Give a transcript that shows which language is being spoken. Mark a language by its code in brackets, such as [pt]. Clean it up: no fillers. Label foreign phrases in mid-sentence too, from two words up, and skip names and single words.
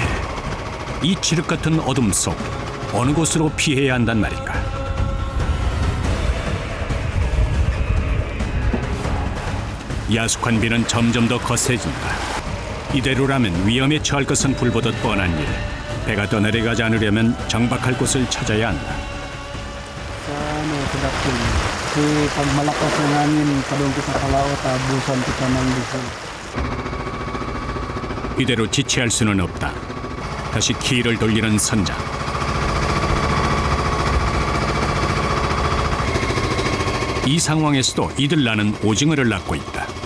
[ko] 이 칠흑 같은 어둠 속 어느 곳으로 피해야 한단 말인가. 야속한 비는 점점 더 거세진다. 이대로라면 위험에 처할 것은 불보듯 뻔한 일. 배가 떠내려가지 않으려면 정박할 곳을 찾아야 한다. [tl] Sa pag malakas ng hangin, padung kita sa laot, abusan kita ng diesel. [ko] 이대로 지체할 수는 없다. 다시 키를 돌리는 선장. 이 상황에서도 이들 나는 오징어를 낳고 있다.